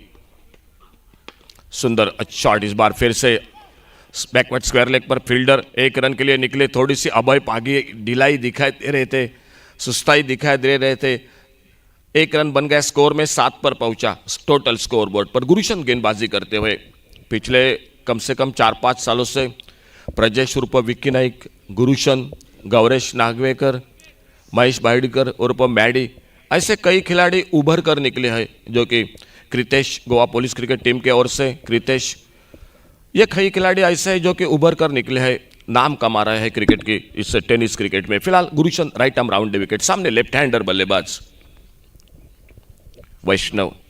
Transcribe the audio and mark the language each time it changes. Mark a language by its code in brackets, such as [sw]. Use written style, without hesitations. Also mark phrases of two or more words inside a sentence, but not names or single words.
[hi] सुंदर शॉट, इस बार फिर से [en] backward square leg [hi] पर फील्डर 1 रन के लिए निकले। थोड़ी सी अभय पागी ढिलाई दिखाई दे रहे थे, सुस्ताई दिखाई दे रहे थे। 1 रन बन गया, स्कोर में 7 पर पहुंचा [en] total score board [hi] पर। गुरुशंत गेंदबाजी करते हुए पिछले कम से कम 4-5 सालों से प्रजेश उर्फ विक्की नाईक, गुरुशंत, गौरेश नागवेकर, महेश बाइडकर उर्फ मैडी, ऐसे कई खिलाड़ी उभर कर निकले हैं, जो कि कृतेश गोवा पुलिस क्रिकेट टीम के ओर से कृतेश, ये कई खिलाड़ी ऐसे हैं जो कि उभर कर निकले हैं, नाम कमा रहे हैं क्रिकेट की इस [en] tennis cricket [hi] में। फिलहाल गुरुशंत [en] right arm round the wicket, [hi] सामने [en] left hander [hi] बल्लेबाज वैष्णव।